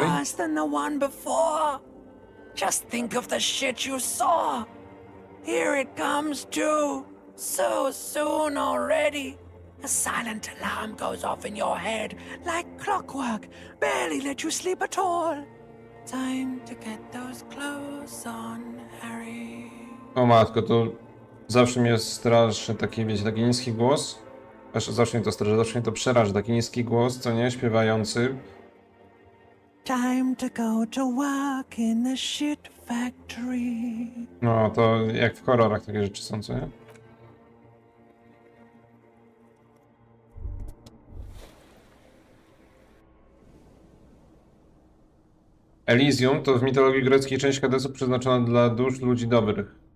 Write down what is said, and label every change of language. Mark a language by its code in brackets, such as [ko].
[en] worse than the one before. Just think of the shit you saw. Here it comes too. So soon already. A silent alarm goes off in your head like clockwork. Barely let you sleep at all. Time to get those clothes on, Harry. [pl] O matko, to zawsze mnie straszy taki, wiecie, taki niski głos. Zawsze mnie to straszy, zawsze mnie to przeraża. Taki niski głos, co nie? Śpiewający. [en] Time to go to work in the shit factory. [pl] No, to jak w horrorach takie rzeczy są, co nie? Elysium to w mitologii greckiej część Hadesu przeznaczona dla dusz ludzi dobrych.